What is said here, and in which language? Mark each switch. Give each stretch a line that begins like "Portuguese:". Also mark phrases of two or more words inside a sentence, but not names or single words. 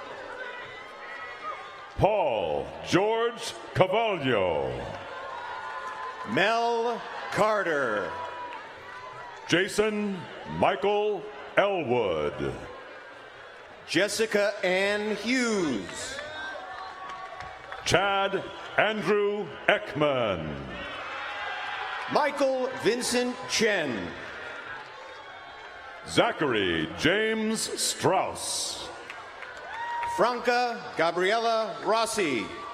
English: Paul George Cavallo. Mel Carter. Jason Michael Elwood. Jessica Ann Hughes. Chad Andrew Ekman. Michael Vincent Chen. Zachary James Strauss. Franca Gabriela Rossi.